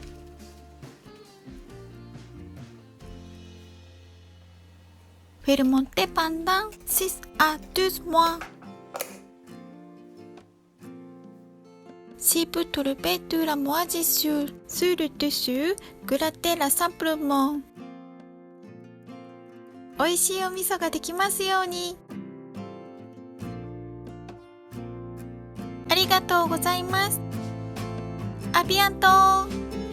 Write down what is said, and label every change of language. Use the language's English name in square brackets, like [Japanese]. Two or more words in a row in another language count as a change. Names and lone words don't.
[French] Fermenter pendant 6 à 12 mois. Si vous trouvez de la moisissure sur le dessus, grattez-la simplement. [Japanese] 美味しいお味噌ができますように。ありがとうございます。アビアント。